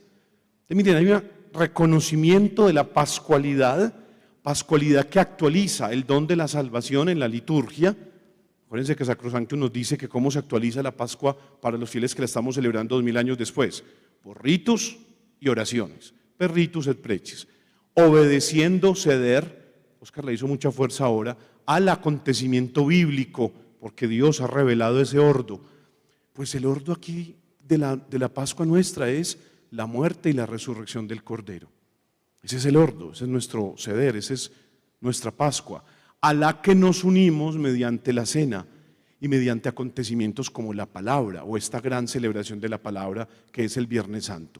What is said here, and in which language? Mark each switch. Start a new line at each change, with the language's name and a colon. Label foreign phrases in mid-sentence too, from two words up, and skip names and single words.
Spanish: Entonces, miren, hay un reconocimiento de la pascualidad que actualiza el don de la salvación en la liturgia. Acuérdense que Sacrosanctum nos dice que cómo se actualiza la Pascua para los fieles que la estamos celebrando 2000 años después, por ritos y oraciones,
Latin: per ritus et preces,
Spanish: obedeciendo, ceder, Óscar le hizo mucha fuerza ahora, al acontecimiento bíblico, porque Dios ha revelado ese ordo. Pues el ordo aquí de la Pascua nuestra es la muerte y la resurrección del Cordero. Ese es el ordo, ese es nuestro ceder, esa es nuestra Pascua, a la que nos unimos mediante la cena y mediante acontecimientos como la palabra o esta gran celebración de la palabra que es el Viernes Santo.